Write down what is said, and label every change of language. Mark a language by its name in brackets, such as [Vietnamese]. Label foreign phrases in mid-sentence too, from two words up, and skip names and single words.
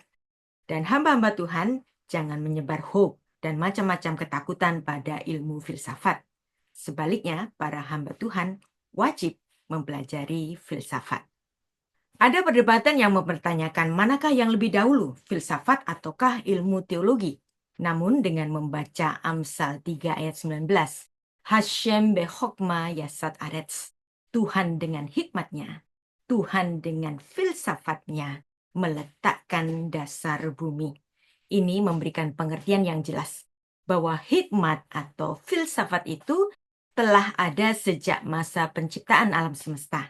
[Indonesian] Dan hamba-hamba Tuhan, jangan menyebar hoax dan macam-macam ketakutan pada ilmu filsafat. Sebaliknya, para hamba Tuhan wajib mempelajari filsafat. Ada perdebatan yang mempertanyakan manakah yang lebih dahulu, filsafat ataukah ilmu teologi. Namun dengan membaca Amsal 3 ayat 19, [Hebrew] השם בחכמה יסד ארץ, [Indonesian] Tuhan dengan hikmatnya, Tuhan dengan filsafatnya meletakkan dasar bumi. Ini memberikan pengertian yang jelas bahwa hikmat atau filsafat itu telah ada sejak masa penciptaan alam semesta.